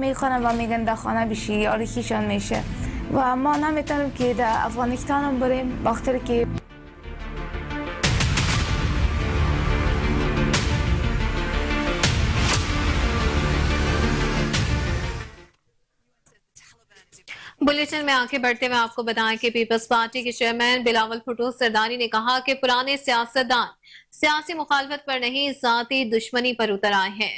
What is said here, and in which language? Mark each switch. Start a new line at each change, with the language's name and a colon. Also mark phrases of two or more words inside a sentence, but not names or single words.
Persian: میخوانن و میگن در خانه بشی آرکیشان میشه و ما نمیتونیم که در افغانستان هم بریم بخاطر که
Urdu: بلیٹن میں آگے بڑھتے ہوئے آپ کو بتائیں کہ پیپلز پارٹی کے چیئرمین بلاول بھٹو سرداری نے کہا کہ پرانے سیاستدان سیاسی مخالفت پر نہیں ذاتی دشمنی پر اتر آئے ہیں۔